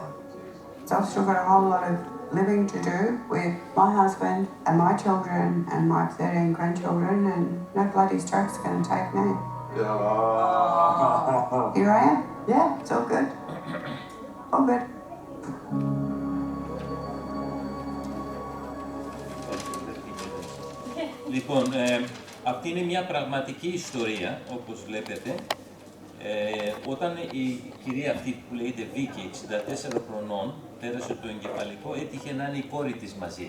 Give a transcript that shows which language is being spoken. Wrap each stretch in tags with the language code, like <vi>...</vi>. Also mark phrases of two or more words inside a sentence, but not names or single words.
<en>So I've still got a whole lot of living to do with my husband and my children and my 13 grandchildren, and no bloody stroke's going to take me. Oh. Here I am. Yeah, it's all good. All good.</en> <el>Λοιπόν, αυτή είναι μια πραγματική ιστορία, όπως βλέπετε. Όταν η κυρία αυτή που λέγεται Βίκη, 64 χρονών, πέρασε το εγκεφαλικό, έτυχε να είναι η κόρη της μαζί.</el>